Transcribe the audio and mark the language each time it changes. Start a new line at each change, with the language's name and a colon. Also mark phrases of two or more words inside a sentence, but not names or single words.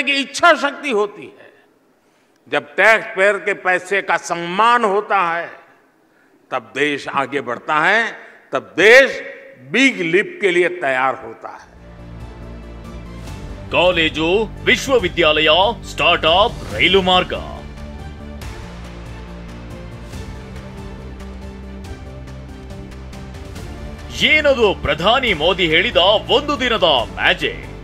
Hindi: की इच्छा शक्ति होती है, जब
English: tax payer
Hindi: के पैसे का सम्मान होता है, तब देश आगे बढ़ता है, तब देश
English: big leap
Hindi: के लिए तैयार होता है।
Kannada: ಕಾಲೇಜು, ವಿಶ್ವವಿದ್ಯಾಲಯ, ಸ್ಟಾರ್ಟ್ಅಪ್, ರೈಲು ಮಾರ್ಗ, ಏನದು ಪ್ರಧಾನಿ ಮೋದಿ ಹೇಳಿದ ಒಂದು ದಿನದ ಮ್ಯಾಜಿಕ್?